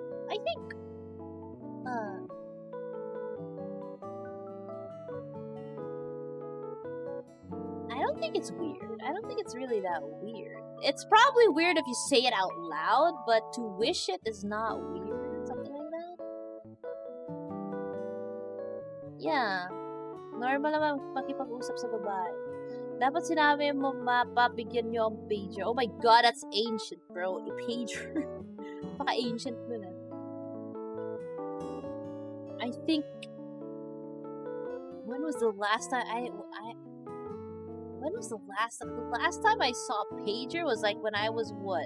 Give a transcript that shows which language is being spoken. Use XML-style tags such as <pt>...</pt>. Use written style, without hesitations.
<en>I think I don't think it's weird. I don't think it's really that weird. It's probably weird if you say it out loud, but to wish it is not weird. Something like that. Yeah.</en> <tl>Normal naman makipag-usap sa babae. Dapat sinabi mo, mapabigyan nyo ang pager.</tl> <en>Oh my god, that's ancient, bro. A pager.</en> <tl>Paka-ancient nun ah.</tl> <en>I think... When was the last time when was the last time? The last time I saw a pager was like when I was what?</en>